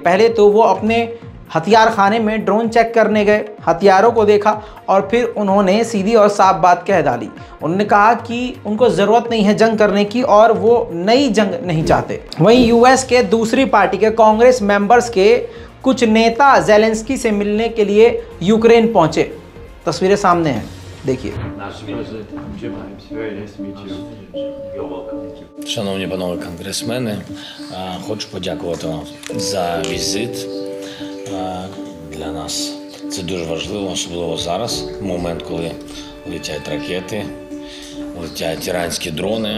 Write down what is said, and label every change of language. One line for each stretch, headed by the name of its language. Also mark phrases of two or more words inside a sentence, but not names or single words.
Hindi: पहले तो वो अपने हथियार खाने में ड्रोन चेक करने गए, हथियारों को देखा और फिर उन्होंने सीधी और साफ बात कह डाली। उन्होंने कहा कि उनको ज़रूरत नहीं है जंग करने की और वो नई जंग नहीं चाहते। वहीं यूएस के दूसरी पार्टी के
English: Congress members
Hindi: के कुछ नेता ज़ेलेंस्की से मिलने के लिए यूक्रेन पहुंचे। तस्वीरें सामने हैं, देखिए।
Ukrainian: Шановні панове конгресмени, хочу подякувати вам за візит. Для нас це дуже важливо, особливо зараз, в момент, коли летять ракети, летять іранські дрони.